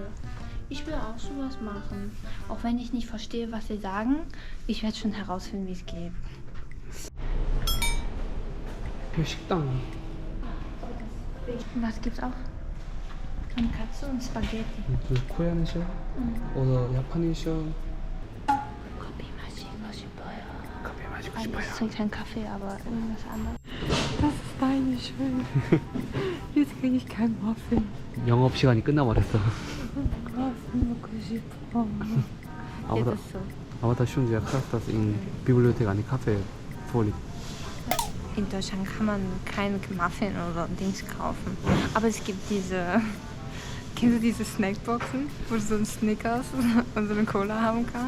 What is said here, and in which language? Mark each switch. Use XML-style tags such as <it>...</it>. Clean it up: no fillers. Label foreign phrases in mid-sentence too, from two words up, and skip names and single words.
<de>Ich will auch sowas machen. Auch wenn ich nicht verstehe, was sie sagen, ich werde schon herausfinden, wie es geht.</de> <ko>hier 식당.</ko> <de>Was gibt's auch? Tonkatsu und Spaghetti. 코리안이셔? oder japanischer?</de> <ko>Kaffee 마시고 싶어요. 커피 마시고</ko> <de>Also</de> <ko>싶어요.</ko> <de>ich trinke keinen Kaffee, aber irgendwas anderes. Das ist deine Schuld. Jetzt kriege ich keinen Muffin.</de> <ko>영업 시간이 끝나버렸어. Muffin 먹고 싶어.</ko> <de>aber Jetzt ist so. aber das ist schon sehr krass, dass in Bibliothek eine Kaffee vorliegt. In Deutschland kann man keine Muffin oder Dings kaufen. Aber es gibt diese. Kennst du diese Snackboxen, wo du so einen Snickers und so eine Cola haben kannst?</de>